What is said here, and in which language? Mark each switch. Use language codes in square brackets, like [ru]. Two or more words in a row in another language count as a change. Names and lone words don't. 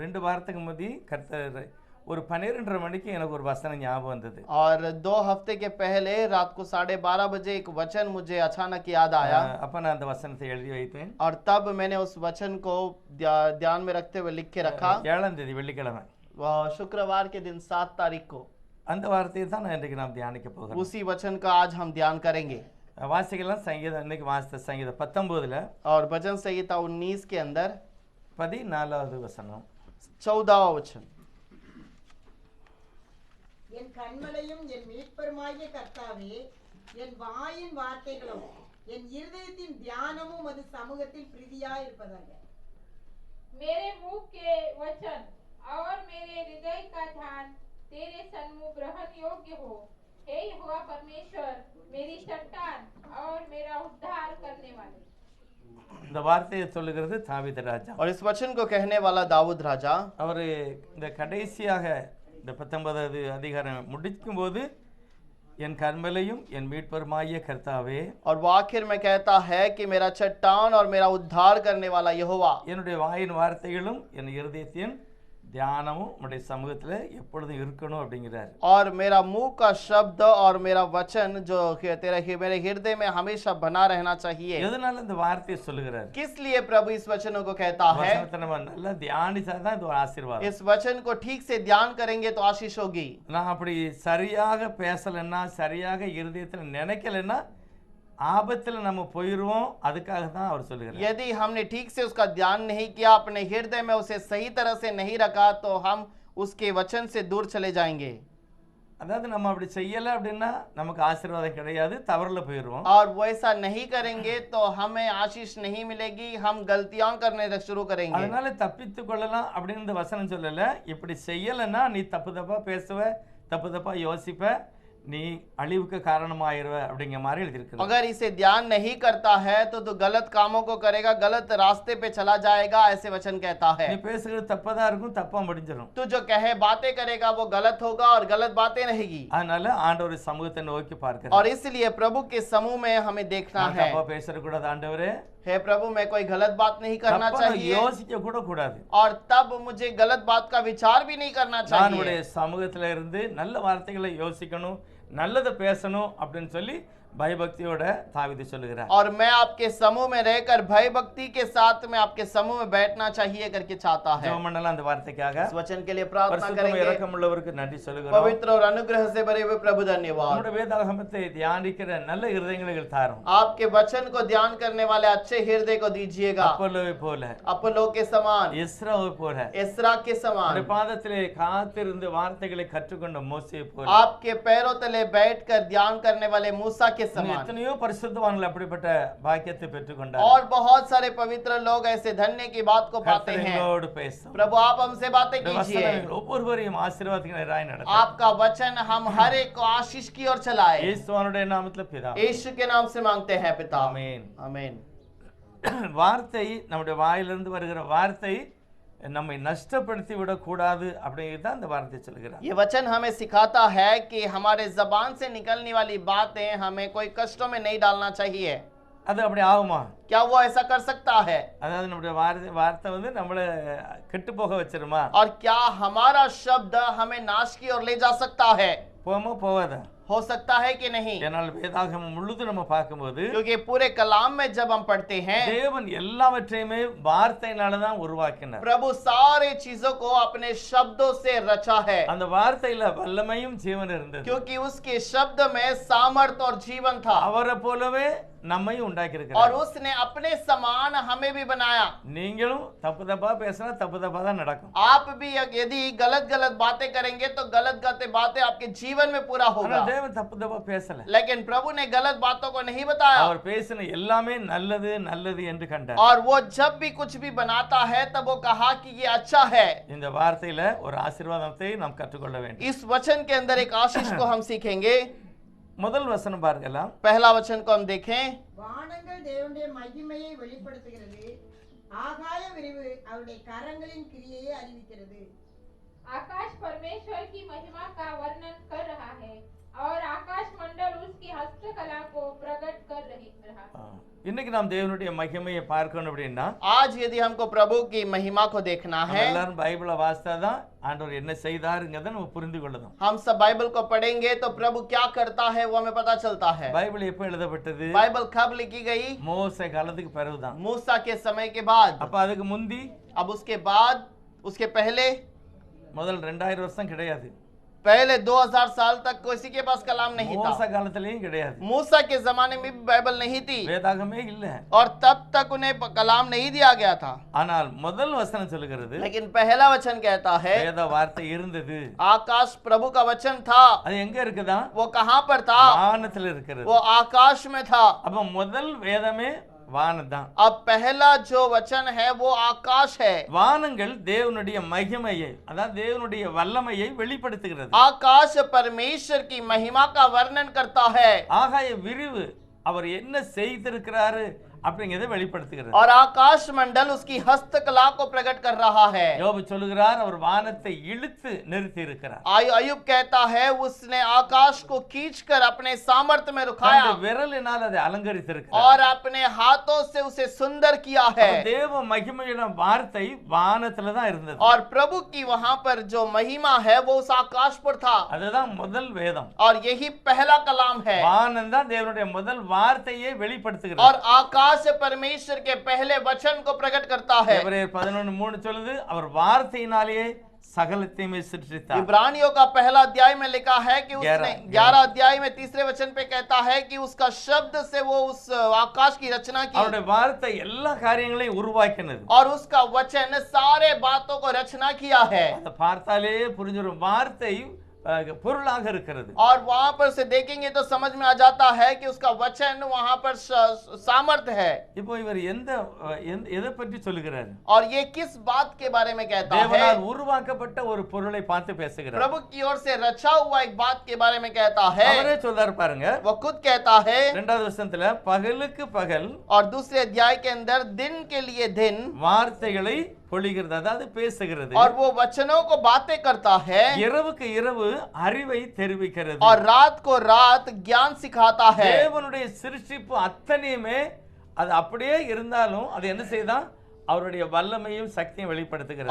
[ta] வாரத்துக்கு முந்தி கர்த்தர் ஒரு 12:30 மணிக்கு எனக்கு ஒரு வசனம் ஞாபகம் வந்தது. [hi] और 2 हफ्ते के पहले रात को 12:30 बजे एक वचन मुझे अचानक याद आया [ta] அப்ப நான் அந்த வசனத்தை எழுதி வைத்தேன். [hi] और तब मैंने उस वचन को ध्यान में रखते हुए लिख के रखा। [ta] 7ஆம் தேதி வெள்ளிக்கிழமை [hi] शुक्रवार के दिन 7 तारीख को [ta] அந்த வார்த்தையை தான் இன்றைக்கு நாம் தியானிக்க போகிறோம். [hi] उसी वचन का आज हम ध्यान करेंगे। [ta] வாசிக்கலாம் சங்கீதம் இன்னைக்கு வாசித்த சங்கீதம் 19ல [hi] और भजन संहिता 19 के अंदर [ta] 14வது வசனம் [hi] 14वां वचन। [ta] என் கண்மலையும் என் மீட்பருமாகிய கர்த்தாவே, என் வாயின் வார்த்தைகளும் என் இருதயத்தின் தியானமும் அது சமூகத்தில் प्रीतियाயிருப்பதாக। [hi] मेरे मुख के वचन और मेरे हृदय का ध्यान तेरे सन्मुख ग्रहण योग्य हो। हे यहोवा परमेश्वर, मेरी चट्टान और मेरा उद्धार करने वाले। [ta] இந்த வார்த்தையை சொல்லுகிறது தாவீது ராஜா. [hi] और इस वचन को कहने वाला दाऊद राजा। [ta] அவர் இந்த கடைசியாக இந்த 19வது அதிகாரம் முடிக்கும் போது என் கர்மலையும் என் மீட்பருமாகிய கர்த்தாவே, [hi] और वो आखिर में कहता है कि मेरा चट्टान और मेरा उद्धार करने वाला यहोवा, [ta] என்னுடைய வாயின் வார்த்தைகளும் என் இருதயத்தின் தியானமும் உம்முடைய சமூகத்துல எப்பொழுதும் இருக்கணும் அப்படிங்கிறார். [hi] और मेरा मुंह का शब्द और मेरा वचन जो मेरे हृदय में हमेशा बना रहना चाहिए। [ta] எதனால இந்த வார்த்தையை சொல்லுகிறார்? [hi] किस लिए प्रभु इस वचनों को कहता है? [ta] வசனத்தை நம்ம நல்லா தியானிச்சாதான் இது ஒரு ஆசீர்வாதம். [hi] इस वचन को ठीक से ध्यान करेंगे तो आशीष होगी। [ta] நான் அப்படி சரியாக பேசலைன்னா, சரியாக இருதயத்துல நினைக்கலைன்னா ஆபத்துல நம்ம போயிடுவோம். அதுக்காக தான் அவர் சொல்லுகிறார். [hi] यदि हमने ठीक से उसका ध्यान नहीं किया, अपने हृदय में उसे सही तरह से नहीं रखा, तो हम उसके वचन से दूर चले जाएंगे। [ta] அதாவது நம்ம அப்படி செய்யல அப்படின்னா நமக்கு ஆசீர்வாதம் கிடையாது, தவறுல போயிடுவோம். [hi] और वो ऐसा नहीं करेंगे तो हमें आशीष नहीं मिलेगी, हम गलतियां करने शुरू करेंगे। [ta] அதனால தப்பித்து கொள்ளலாம் அப்படின்னு இந்த வசனம் சொல்லல. இப்படி செய்யலைன்னா நீ தப்பு தப்பா பேசுவ, தப்பு தப்பா யோசிப்ப, நீ அழிவுக்கு காரணமாயிருவ அப்படிங்கிற மாதிரி எழுதியிருக்கு. [hi] अगर इसे ध्यान नहीं करता है तो गलत कामों को करेगा, गलत रास्ते पे चला जाएगा, ऐसे वचन कहता है। [ta] நீ பேசுறது தப்பா இருக்கும், தப்பா முடிஞ்சிடும். [hi] तू जो कहे बातें करेगा वो गलत होगा और गलत बातें रहेगी। [ta] அதனால ஆண்டவர் சமூகத்தை நோக்கி பார்க்கிறார். [hi] और इसलिए प्रभु के समूह में हमें देखना है। [ta] தப்பா பேசற கூடாது ஆண்டவரே, [hi] हे प्रभु, मैं कोई गलत बात नहीं करना चाहिए [ta] யோசிக்க கூட கூடாது। [hi] और तब मुझे गलत बात का विचार भी नहीं करना [ta] நான் [hi] चाहिए। [ta] உடைய சமூகத்துல இருந்து நல்ல வார்த்தைகளை யோசிக்கணும், நல்லதை பேசணும் அப்படின்னு சொல்லி பயபக்தியோட தாவீது சொல்லுகிறார். [hi] और मैं आपके समूह में रहकर भय भक्ति के साथ में आपके समूह में बैठना चाहिए करके चाहता है। [ta] ஜெபம் பண்ணலாம் அந்த வார்த்தைக்காக. [hi] इस वचन के लिए प्रार्थना [ta] பரிசுத்தமும் [hi] करेंगे। [ta] இரக்கமுள்ளவருக்கு நன்றி சொல்லுகிறோம். [hi] पवित्र और अनुग्रह से भरे हुए प्रभु धन्यवाद। [ta] நம்முடைய வேதாகமத்தை தியானிக்கிற நல்ல இருதயங்களை தாரும். [hi] आपके वचन को ध्यान करने वाले अच्छे हृदय को दीजिएगा। [ta] அப்போலோவை போல, [hi] अपोलो के समान, [ta] எஸ்ராவை போல, [hi] एस्रा के समान, [ta] உம்முடைய பாதத்திலே காத்திருந்து வார்த்தைகளை கற்றுக்கொண்ட மோசேயை போல, [hi] आपके पैरों तले बैठकर ध्यान करने वाले मूसा के समान। [ta] எத்தனையோ பரிசுத்தவான்கள் அப்படிப்பட்ட பாக்கியத்தை பெற்றுக்கொண்டார். [hi] और बहुत सारे पवित्र लोग ऐसे धन्य की बात को पाते हैं। [ta] கர்த்தரோடு பேசும். [hi] प्रभु आप हमसे बातें कीजिए। [ta] ஒவ்வொருவரையும் ஆசீர்வாதத்தினராய் நடத்தும். [hi] आपका वचन हम हर एक को आशीष की ओर चलाए। [ta] இயேசுவினுடைய நாமத்தில் பிதா. [hi] यीशु के नाम से मांगते हैं पिता, [ta] ஆமென். [hi] आमीन। [ta] வார்த்தை, நம்முடைய வாயிலிருந்து வருகிற வார்த்தை நம்மை நஷ்டப்படுத்தி விடக்கூடாது அப்படிங்கிறது தான் இந்த வார்த்தை சொல்கிறார். [hi] ये वचन हमें सिखाता है कि हमारे जबान से निकलने वाली बातें हमें कोई कष्टों में नहीं डालना चाहिए। [ta] அது அப்படி ஆகுமா? [hi] क्या वो ऐसा कर सकता है? [ta] அதாவது நம்முடைய வார்த்தை வந்து நம்மளை கெட்டு போக வச்சிருமா? [hi] और क्या हमारा शब्द हमें नाश की ओर ले जा सकता है? [ta] போமா போவாதா? [hi] हो सकता है कि नहीं? [ta] ஏனால் வேதாகமம் முழுதும் நம்ம பார்க்கும்போது [hi] क्योंकि पूरे कलाम में जब हम पढ़ते हैं, [ta] தேவன் எல்லாவற்றையுமே வார்த்தையினால தான் உருவாக்கினார். [hi] प्रभु सारे चीजों को अपने शब्दों से रचा है। [ta] அந்த வார்த்தையில வல்லமையும் ஜீவன் இருந்தது. [hi] क्योंकि उसके शब्द में सामर्थ और जीवन था। [ta] அவரை போலவே நம்மையும் உண்டாக்கி [hi] और [ta] இருக்கிறார். [hi] उसने अपने समान हमें भी बनाया। [ta] நீங்களும் தப்பு தப்பா பேசினா தப்பு தப்பா தான் நடக்கும். [hi] आप भी यदि गलत गलत बातें करेंगे तो गलत गलत बातें आपके जीवन में पूरा होगा। [ta] ஆனா தேவன் தப்பு தப்பா பேசல. [hi] लेकिन प्रभु ने गलत बातों को नहीं बताया। [ta] அவர் பேசின எல்லாமே நல்லது நல்லது என்று கண்டார். [hi] और वो जब भी कुछ भी बनाता है तब वो कहा कि ये अच्छा है। [ta] இந்த வார்த்தையில ஒரு ஆசீர்வாதத்தை நாம் கற்றுக்கொள்ள வேண்டும். [hi] इस वचन के अंदर एक आशीष को हम सीखेंगे। [ta] முதல் வசனம் பார்க்கலாம். [hi] पहला वचन को हम देखें। [ta] வானங்கள் தேவனுடைய மகிமையை வெளிப்படுத்துகிறது, ஆகாய விரிவு அவருடைய கரங்களின் கிரியையை அறிவிக்கிறது। [hi] आकाश परमेश्वर की महिमा का वर्णन कर रहा है और आकाश मंडल उसकी हस्तकला को प्रकट कर रहा। [ta] இன்னைக்கு நாம் தேவனுடைய மகிமையை பார்க்கணும் அப்படின்னா [hi] आज यदि हमको प्रभु की महिमा को देखना [ta] நம்ம [hi] है, [ta] எல்லாரும் பைபிளை வாசித்தாதான் ஆண்டவர் என்ன செய்தாருங்கிறத நம்ம புரிந்து கொள்ளணும். [hi] हम सब बाइबल को पढ़ेंगे तो प्रभु क्या करता है वो हमें पता चलता है। [ta] பைபிள் எப்போ எழுதப்பட்டது? [hi] बाइबल कब लिखी गई? [ta] மோசே காலத்துக்கு பிறகுதான். [hi] मूसा के समय के बाद। [ta] அப்ப அதுக்கு முந்தி [hi] अब उसके बाद, उसके पहले [ta] முதல் 2000 வருஷம் கிடையாது. [hi] पहले 2000 साल तक किसी के पास कलाम नहीं [ta] மோச [hi] था। [ta] காலத்திலயும் கிடையாது. [hi] मूसा के जमाने में भी बाइबल नहीं थी [ta] வேதாகமே இல்ல. [hi] और तब तक उन्हें कलाम नहीं दिया गया था। [ta] ஆனால் முதல் வசனம் சொல்லுகிறது [hi] लेकिन पहला वचन कहता है [ta] வேத வார்த்தை இருந்தது. [hi] आकाश प्रभु का वचन था। [ta] அது எங்க இருக்குதா? [hi] वो कहाँ पर था? [ta] வானத்துல இருக்கிறது. [hi] वो आकाश में था। [ta] அப்ப முதல் வேதமே வானம்தான். [hi] अब पहला जो वचन है वो आकाश है। [ta] வானங்கள் தேவனுடைய மகிமையை, அதாவது தேவனுடைய வல்லமையை வெளிப்படுத்துகிறது. [hi] आकाश परमेश्वर की महिमा का वर्णन करता है [ta] ஆகாய விரிவு அவர் என்ன செய்திருக்கிறாரு அப்படிங்கறதை வெளிப்படுத்துகிறது. [hi] और आकाश मंडल उसकी हस्तकला को प्रकट कर रहा है। [ta] யோபு சொல்லுகிறார் அவர் வானத்தை இழுத்து நிறுத்தி இருக்கிறார். [hi] अयुब कहता है उसने आकाश को खींचकर अपने सामर्थ्य में रुकाया [ta] தன்னுடைய விரலினால் அதை அலங்கரித்திருக்கிறார். [hi] और अपने हाथों से उसे सुंदर किया है। [ta] தேவ மகிமையான வார்த்தை வானத்துல தான் இருந்தது. [hi] और प्रभु की वहां पर जो महिमा है वो उस आकाश पर था। [ta] அதுதான் முதல் வேதம். [hi] और यही पहला कलाम है। [ta] வானம் தான் தேவனுடைய முதல் வார்த்தையை வெளிப்படுத்துகிறது. [hi] और आकाश परमेश्वर के पहले वचन को प्रकट करता है। [ta] எபிரேயர் 11:3 சொல்லுது அவர் வார்த்தையினாலேயே சகலத்தையுமே சிருஷ்டித்தார். [hi] इब्रानियों का पहला अध्याय में लिखा है कि उसने 11 अध्याय में तीसरे वचन पे कहता है कि उसका शब्द से वो उस आकाश की रचना की [ta] அவருடைய வார்த்தை எல்லா காரியங்களையும் உருவாக்கினது. [hi] और उसका वचन सारे बातों को रचना किया है। [ta] அதை பார்த்தாலே புரிஞ்சிடும். வார்த்தை பொருளாக இருக்கிறது. [hi] और वहां पर से देखेंगे तो समझ में आ जाता है कि उसका वचन वहां पर सामर्थ्य है। [ta] இப்போ இவர் எதை பற்றி சொல்லுகிறார்? [hi] और ये किस बात के बारे में कहता है? [ta] தேவனால் உருவாக்கப்பட்ட ஒரு பொருளை பார்த்து பேசுகிறார். [hi] प्रभु की ओर से रचा हुआ एक बात के बारे में कहता है। [ta] அவரே சொல்றார் பாருங்க. [hi] वो खुद कहता है [ta] இரண்டாவது வசனத்துல பகலுக்கு பகல் [hi] और दूसरे अध्याय के अंदर दिन के लिए दिन [ta] வார்த்தைகளை பொழிகிறது, அதாவது பேசுகிறது. [hi] और वो वचनों को बातें करता है [ta] இரவுக்கு இரவு அறிவை தெரிவிக்கிறது. [hi] और रात को रात ज्ञान सिखाता है। [ta] தேவனுடைய சிருஷ்டிப்பு அத்தனையுமே அது அப்படியே இருந்தாலும் அது என்ன செய்தான்? அவருடைய வல்லமையும் சக்தியும் வெளிப்படுத்துகிறது.